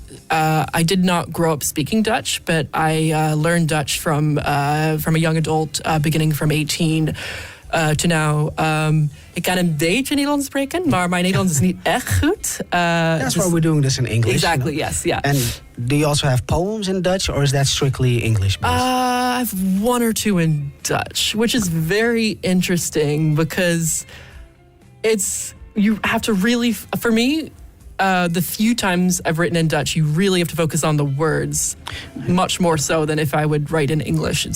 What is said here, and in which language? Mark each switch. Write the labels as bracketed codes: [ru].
[en] I did not grow up speaking Dutch, but I learned Dutch from a young adult, beginning from 18 to now. [nl] Ik kan een beetje Nederlands spreken, maar mijn Nederlands is niet echt goed. [en] That's why we're doing this in English. Exactly, yes, yeah. And do you also have poems in Dutch, or is that strictly English-based? I have one or two in Dutch, which is very interesting because you have to really, for me, the few times I've written in Dutch, you really have to focus on the words much more so than if I would write in English.